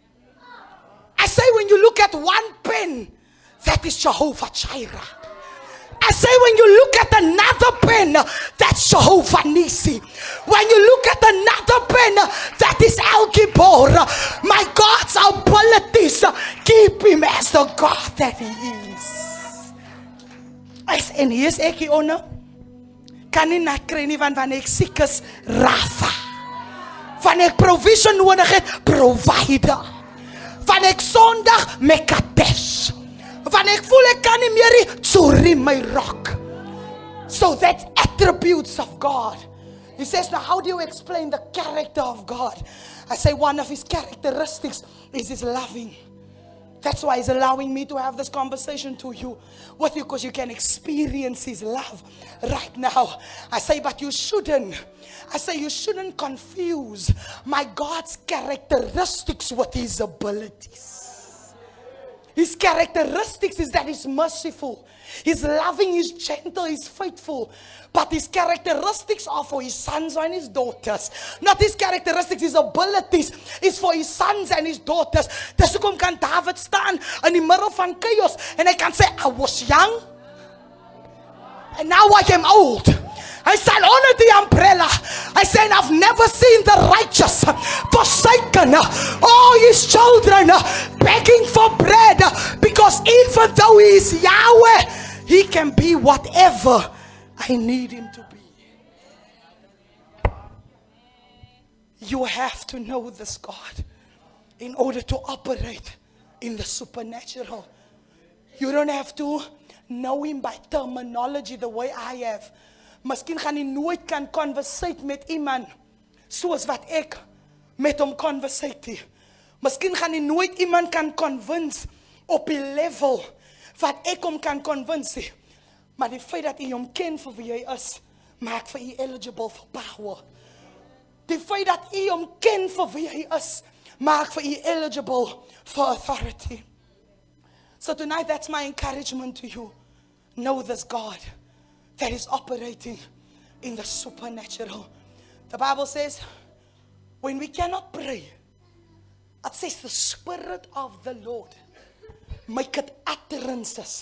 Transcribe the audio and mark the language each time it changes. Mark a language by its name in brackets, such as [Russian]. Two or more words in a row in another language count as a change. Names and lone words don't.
[English] I say when you look at one pen, that is Jehovah Jireh. I say when you look at another pen, that's Jehovah Nisi. When you look at another pen, that is El Gibor. My God's abilities keep him as the God that he is. [Afrikaans] En hier is ek hier onder. Kan nie na kry nie, want wanneer ek siek is, Rafa. Wanneer ek provision nodig het, provider. Wanneer ek Sondag, Mekadesh. Wanneer ek voel ek kan nie meer nie, Tsuri my rock. [English] So that's attributes of God. He says, now how do you explain the character of God? I say one of his characteristics is his loving. That's why he's allowing me to have this conversation with you, because you can experience his love right now. I say, but you shouldn't. I say, you shouldn't confuse my God's characteristics with his abilities. His characteristics is that he's merciful, he's loving, he's gentle, he's faithful. But his characteristics are for his sons and his daughters. Not his characteristics, his abilities is for his sons and his daughters. [Afrikaans] Dis hoekom kan David staan in die middel van chaos en hy kan sê, [English] I was young and now I am old. I said, under the umbrella, I said, I've never seen the righteous forsaken, all his children begging for bread, because even though he is Yahweh, he can be whatever I need him to be. You have to know this God in order to operate in the supernatural. You don't have to know him by terminology the way I have. [Afrikaans] Miskien gaan jy nooit kan conversate met iemand soos wat ek met hom conversate. Miskien gaan jy nooit iemand kan convince op die level wat ek hom kan convince. Maar die feit dat jy hom ken vir wie hy is, maak vir jy [English] eligible for power. [Afrikaans] Die feit dat jy hom ken vir wie hy is, maak vir jy [English] eligible for authority. So tonight, that's my encouragement to you. Know this God that is operating in the supernatural. The Bible says, when we cannot pray, it says the Spirit of the Lord maketh utterances.